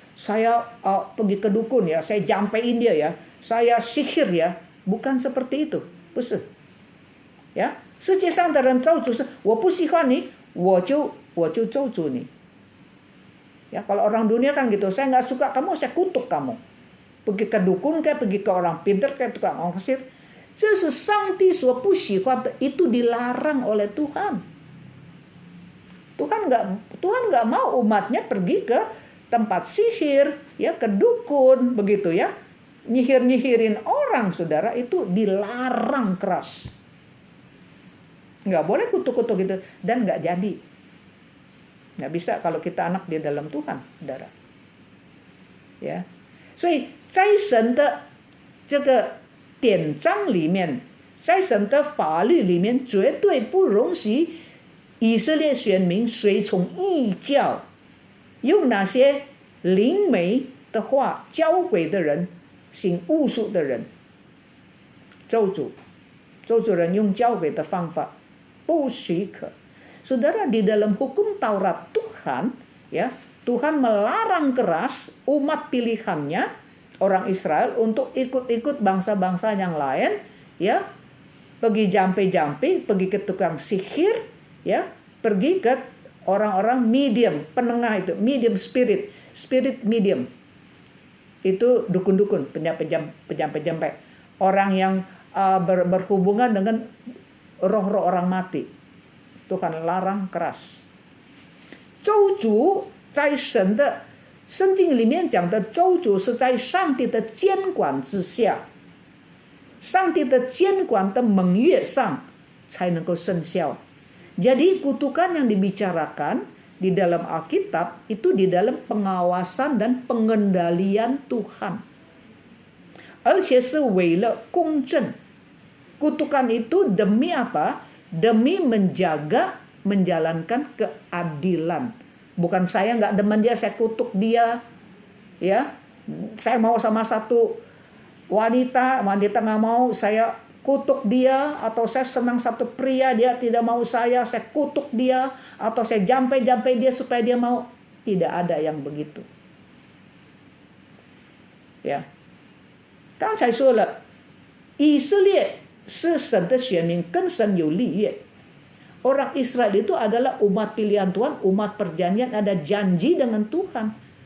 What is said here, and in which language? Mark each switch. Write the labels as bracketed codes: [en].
[id] Saya pergi ke dukun ya, saya jampein dia ya. Saya sihir ya. Bukan seperti itu. [zh] 不是。呀，世界上的人咒诅是我不喜欢你，我就咒诅你。 [id] Ya, kalau orang dunia kan gitu, saya nggak suka kamu, saya kutuk kamu. Pergi ke dukun kayak, pergi ke orang pintar kayak tukang ongkir. [zh] 这是上帝所不喜欢的, [id] itu dilarang oleh Tuhan. Tuhan nggak mau umatnya pergi ke tempat sihir, ya, ke dukun, begitu ya. Nyihir-nyihirin orang, saudara, itu dilarang keras. Nggak boleh kutuk-kutuk gitu, dan nggak jadi. Nggak bisa kalau kita anak di dalam Tuhan, saudara. [zh] Ya, 所以在神的这个典章里面，在神的法律里面，绝对不容许以色列选民随从异教，用那些灵媒的话教诲的人，行巫术的人，咒诅人用教诲的方法，不许可。 [id] Saudara, di dalam hukum Taurat Tuhan, ya, Tuhan melarang keras umat pilihannya, orang Israel, untuk ikut-ikut bangsa-bangsa yang lain, ya, pergi jampi-jampi, pergi ke tukang sihir, ya, pergi ke orang-orang medium, penengah itu, medium spirit medium. Itu dukun-dukun, penjampe-jampe, orang yang berhubungan dengan roh-roh orang mati. Tuhan larang keras. [zh] 咒诅在神的圣经里面讲的咒诅是在上帝的监管之下，上帝的监管的盟约上才能够生效。 [id] Jadi kutukan yang dibicarakan di dalam Alkitab itu di dalam pengawasan dan pengendalian Tuhan. [zh] 而且是为了公正。 [id] Kutukan itu demi apa? Demi menjalankan keadilan. Bukan saya nggak demen dia, saya kutuk dia, ya. Saya mau sama satu wanita nggak mau, saya kutuk dia. Atau saya senang satu pria, dia tidak mau saya kutuk dia. Atau saya jampe-jampe dia supaya dia mau. Tidak ada yang begitu. Ya. [zh] 刚才说了，以色列是神的选民，跟神有立约。 [id] Orang Israel itu adalah umat pilihan Tuhan, umat perjanjian, ada janji dengan Tuhan.